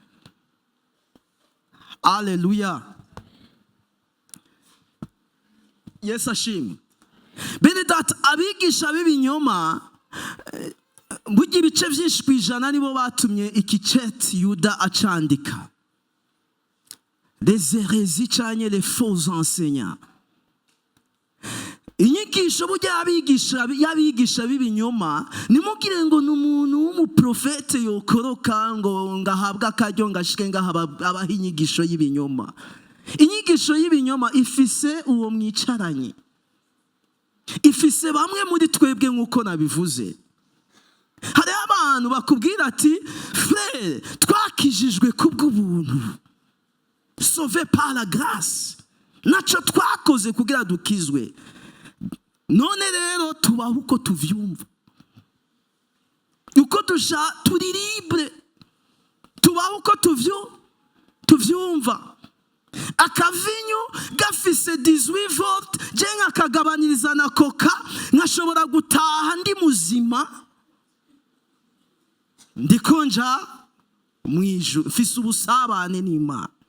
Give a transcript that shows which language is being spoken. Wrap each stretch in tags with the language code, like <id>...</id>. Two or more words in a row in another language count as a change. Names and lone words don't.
<rn>Haleluya. Yesu ashimwe. Bene data, abigisha b'ibinyoma burya ibice byinshi kwijana nibo batumye iki cete Yuda acandika.</rn> <fr>Les hérésies canke les faux enseignants.</fr> <rn>Inyigisho burya yabigisha b'ibinyoma, nimugire ngo n'umuntu w'umuprofete yokoroka ngo ngahabwa akaryo ngashike ngaha inyigisho y'ibinyoma. Inyigisho y'ibinyoma ifise uwo mwicaranye, ifise bamwe muri twebwe nkuko nabivuze. Hari abantu bakubwira ati frère, twakijijwe kubw'ubuntu,</rn> <fr>sauvé par la grâce,</fr> <rn>naco twakoze kugira dukizwe. None rero tubaho uko tuvyumva, uko turi libre, tubaho uko tuvyumva. Akavinyu gafise 18 volt, je nkakagabaniriza na coca, nkashobora gutaha ndi muzima, ndikonja mwijuru, mfise ubusabane n'Imana.</rn>